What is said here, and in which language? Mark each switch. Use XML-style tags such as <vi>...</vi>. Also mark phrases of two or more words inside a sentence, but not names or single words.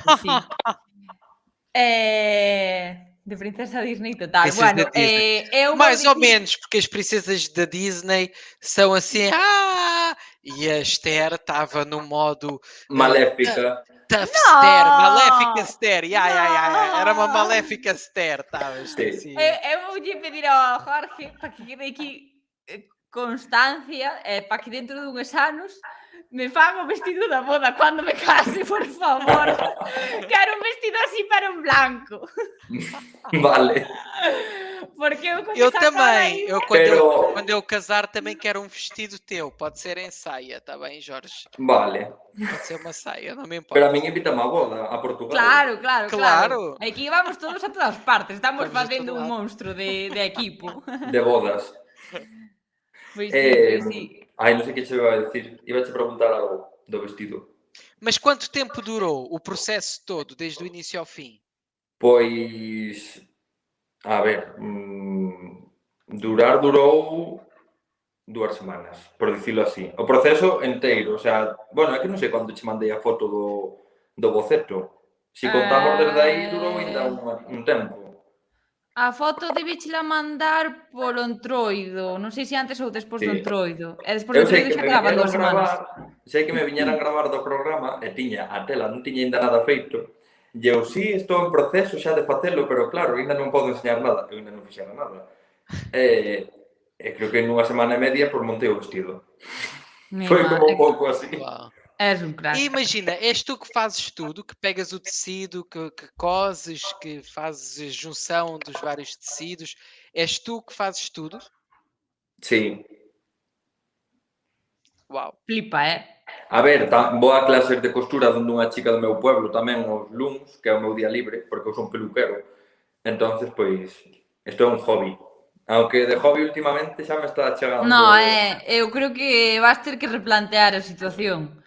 <gl>De princesa Disney total.</gl> <pt>Bueno, mais ou menos, porque as princesas da Disney são assim, e a Esther estava no modo maléfica.</pt> <en>Tough Stare,</en> <pt>Maléfica Stare. Era uma Maléfica Stare, estavas.</pt> <gl>Sí.</gl> <pt>Sim.</pt> <gl>Eu voulle pedir ao Jorge para que quede aquí constancia para que dentro dunhos anos me faga o vestido da boda cando me case, por favor. Quero un vestido así pero en blanco. Vale. Porque eu con</gl> <pt>Eu</pt> <gl>esa cara</gl> <pt>também.</pt> <gl>aí...</gl> <pt>Quando eu casar também quero um vestido teu. Pode ser em saia, está bem, Jorge?</pt> <gl>Vale.</gl> <pt>Pode ser uma saia, não me importa.</pt> <gl>Pero a min invítame a boda, a Portugal. Claro. Aquí vamos todos a todas partes. Estamos Vamos a facendo todo un lado. monstro de equipo. De bodas. Pois sí. Ai, non sei que che iba a decir. Iba a te preguntar algo do vestido.</gl> <pt>Mas quanto tempo durou o processo todo, desde o início ao fim?</pt> <gl>Pois... A ver... durou 2 semanas, por dicilo así. O proceso enteiro, o sea... Bueno, é que non sei cando che mandei a foto do boceto. Se contamos desde aí, durou ainda un tempo. A foto debíchela mandar polo entroido. Non sei se antes ou despois do Sí. entroido. E despois do Eu sei entroido que xa me quedaban viñeron 2 semanas. sei que me viñeran gravar do programa e tiña a tela, non tiña ainda nada feito. E eu, sí, estou en proceso xa de facelo, pero claro, ainda non podo enseñar nada. Eu ainda non fixera nada. E creo que nunha semana e media por montei o vestido. Foi como un pouco así.</gl> <pt>Uau. És un crack. E imagina, és tu que fazes tudo, que pegas o tecido, que coses, que fazes a junção dos vários tecidos. És tu que fazes tudo?</pt> <gl>Sí.</gl> <pt>Uau.</pt> <gl>Flipa, A ver, vou a clases de costura dunha chica do meu pueblo tamén os luns, que é o meu día libre, porque eu son peluquero. Entonces, pois, isto é un hobby. Aunque de hobby últimamente xa me está chegando... No, eu creo que vas ter que replantear a situación.</gl>